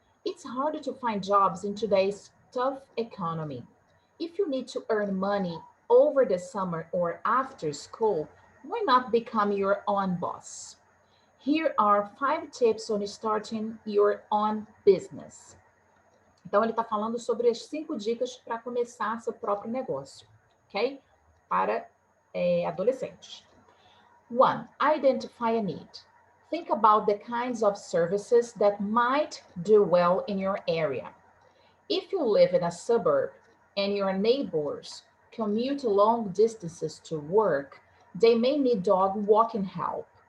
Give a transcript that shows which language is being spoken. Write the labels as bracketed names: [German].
[English] It's hard to find jobs in today's tough economy. If you need to earn money over the summer or after school, why not become your own boss? Here are 5 tips on starting your own business. [Portuguese] Então, ele está falando sobre as 5 dicas para começar seu próprio negócio, ok? Para adolescentes. 1. [English] Identify a need. Think about the kinds of services that might do well in your area. If you live in a suburb and your neighbors commute long distances to work, they may need dog walking help.